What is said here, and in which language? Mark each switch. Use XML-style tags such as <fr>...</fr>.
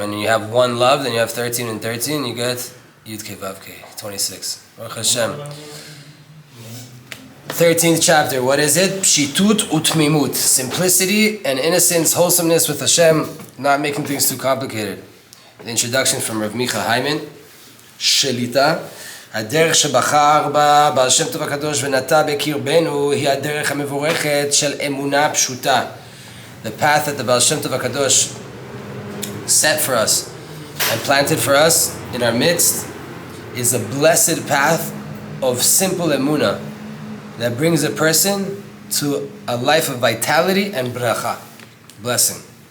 <en>And you have one love, then you have 13 and 13, you get Yud Kei Vav Kei, 26. Baruch Hashem. 13th chapter, what is it? Pshitut utmimut. Simplicity and innocence, wholesomeness with Hashem, not making things too complicated. The introduction from Rav Micha Hyman, Shelita.</en> <he>הדרך שבחר בה בעל שם טוב הקדוש ונטע בקרבנו היא הדרך המבורכת של אמונה פשוטה.</he> <en>The path that the Baal Shem Tov HaKadosh set for us and planted for us in our midst is a blessed path of simple emunah that brings a person to a life of vitality and bracha, blessing.</en>